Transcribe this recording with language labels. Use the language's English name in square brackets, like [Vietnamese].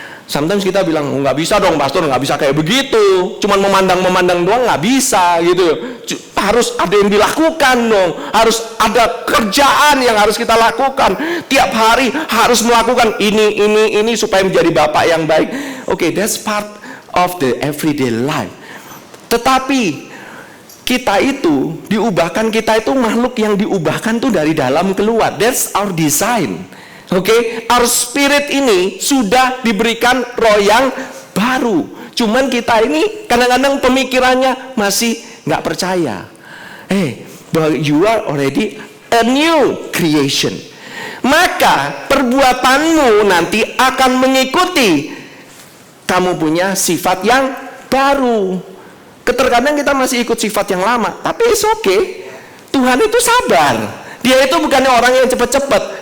[Indonesian] Sometimes kita bilang, nggak bisa dong pastor, nggak bisa kayak begitu. Cuman memandang doang nggak bisa gitu. Harus ada yang dilakukan dong. Harus ada kerjaan yang harus kita lakukan. Tiap hari harus melakukan ini supaya menjadi bapak yang baik. [English] Okay, that's part of the everyday life. [Indonesian] Tetapi kita itu diubahkan, kita itu makhluk yang diubahkan tuh dari dalam keluar. [English] That's our design. [Indonesian] Oke, [English] our spirit [Indonesian] ini sudah diberikan roh yang baru. Cuman kita ini kadang-kadang pemikirannya masih nggak percaya. [English] But you are already a new creation. [Indonesian] Maka perbuatanmu nanti akan mengikuti kamu punya sifat yang baru. Terkadang kita masih ikut sifat yang lama, tapi [English] it's okay. [Indonesian] Tuhan itu sabar. Dia itu bukannya orang yang cepat-cepat.